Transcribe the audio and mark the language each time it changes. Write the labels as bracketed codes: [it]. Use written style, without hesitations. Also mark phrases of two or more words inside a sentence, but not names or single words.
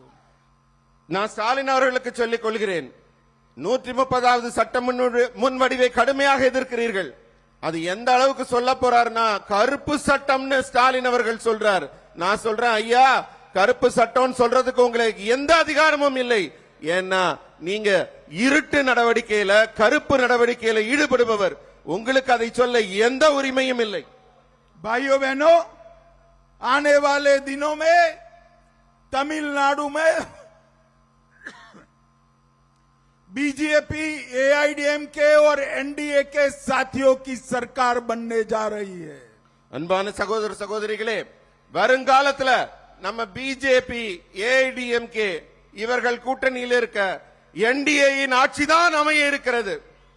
[ta] நான் ஸ்டாலின் அவர்களுக்கு சொல்லிக் கொள்கிறேன், 130வது சட்ட முன்வடிவை கடுமையாக எதிர்க்கிறீர்கள். அது எந்த அளவுக்கு சொல்ல போறாருன்னா கருப்பு சட்டம்னு ஸ்டாலின் அவர்கள் சொல்றார். நான் சொல்றேன், ஐயா, கருப்பு சட்டம் சொல்றதுக்கு உங்களுக்கு எந்த அதிகாரமும் இல்லை. ஏன்னா நீங்க இருட்டு நடவடிக்கையில, கருப்பு நடவடிக்கையில ஈடுபடுபவர். உங்களுக்கு அதை சொல்ல எந்த உரிமையும் இல்லை. [hi] भाइयों बहनों, आने वाले दिनों में तमिलनाडु में बीजेपी, एआईडीएमके और एनडीए के साथियों की सरकार बनने जा रही है. [ta] அன்பான சகோதர சகோதரிகளே, வருங்காலத்துல நம்ம பிஜேபி, ஏஐடிஎம்கே இவர்கள் கூட்டணியில் இருக்க என்டிஏயின் ஆட்சிதான் அமைய இருக்கிறது.